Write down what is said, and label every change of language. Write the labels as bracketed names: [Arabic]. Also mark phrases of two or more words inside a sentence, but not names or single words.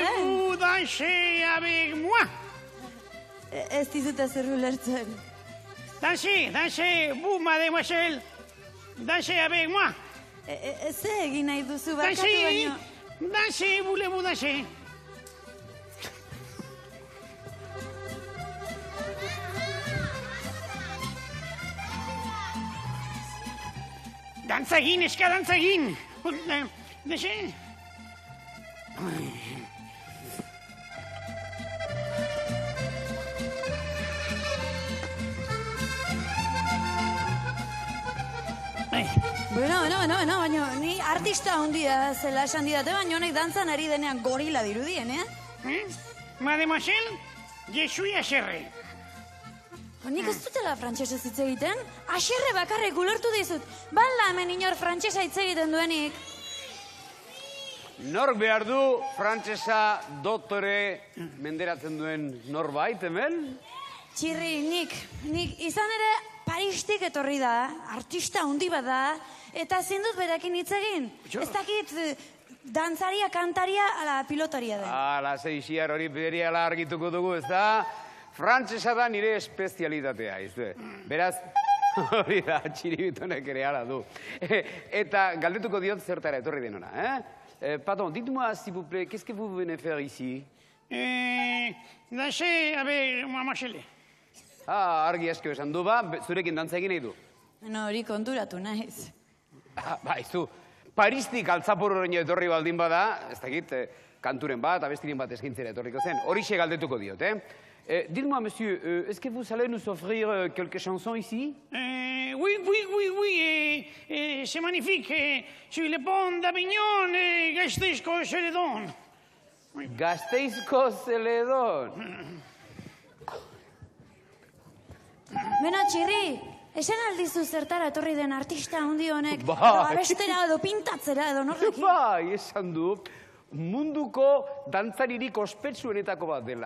[French] Voulez-vous danser avec moi? [Basque] Ez dizut ezer ulertzen. [French] Dansez, vous, mademoiselle. Dansez avec moi. [Basque] Ze egin nahi duzu barkatu baino. [French] Dansez, voulez-vous danser? [Basque] Dantza egin, eska dantza egin. [French] Dansez. [Basque] Bueno, baina ni artista handia zela esan didate, baina honek dantzan ari denean gorila dirudien, [French] Mademoiselle, je suis Acherre. [Basque] Nik ez dutela frantsesez hitz egiten, Acherre bakarrik ulertu dizut. Bala hemen inor frantsesa hitz egiten duenik. Nork behar du frantsesa doktore menderatzen duen norbait, hemen? Txirri, nik izan ere Paristik etorri da, artista handi bat da, eta ezin dut berakin hitz egin. Ez dakit dantzaria, kantaria, ala pilotaria den. Ala, zeixiar hori berehala argituko dugu, ez da? Frantsesa da nire espezialitatea, izue. Beraz, hori da, txiribitonek ere hala du. Eta galdetuko diot zertara etorri denona, [French] Pardon, dites-moi, s'il vous plaît, qu'est-ce que vous venez faire ici? Danser avec mademoiselle. [Basque] Argi asko esan du, zurekin dantza egin nahi du. Hori konturatu naiz. Izu, Paristik altzaporroraino etorri baldin bada, ez dakit, kanturen bat, abestiren bat eskintzera etorriko zen, horixe galdetuko diot, [French] Dites-moi, monsieur, est-ce que vous allez nous offrir quelques chansons ici? Oui, c'est magnifique. Sur le pont d'Avignon, [Basque] Gasteizko Zeledon. Gasteizko Zeledon. Beno, Txirri, esan aldizu zertara etorri den artista handi honek, edo abestera edo pintatzera edo norrekin? Bai, esan du, munduko dantzaririk ospetsuenetako bat dela.